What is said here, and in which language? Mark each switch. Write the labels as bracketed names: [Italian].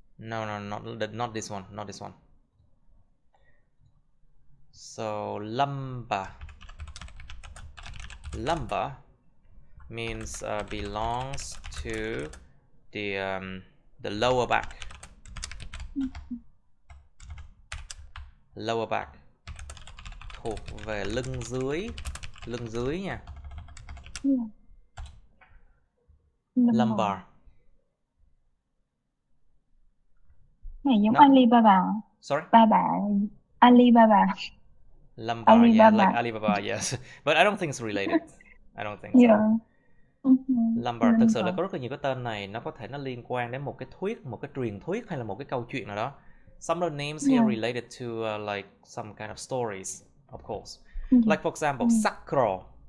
[English] No, not this one. Not this one. So lumbar. Lumbar means belongs to the lower back. Lower back [Vietnamese] thuộc về lưng dưới nha. [English] Lumbar. [Vietnamese] Này giống [English] No. Alibaba. Sorry? Alibaba. Lumbar, Alibaba. yeah, like Alibaba, yes. But I don't think it's related. I don't think so. Yeah. [Vietnamese] Lumbar, thực sự là có rất là nhiều cái tên này, nó có thể nó liên quan đến một cái thuyết, một cái truyền thuyết hay là một cái câu chuyện nào đó. [English] Some of the names here related to like some kind of stories, of course. Like for example, sacral.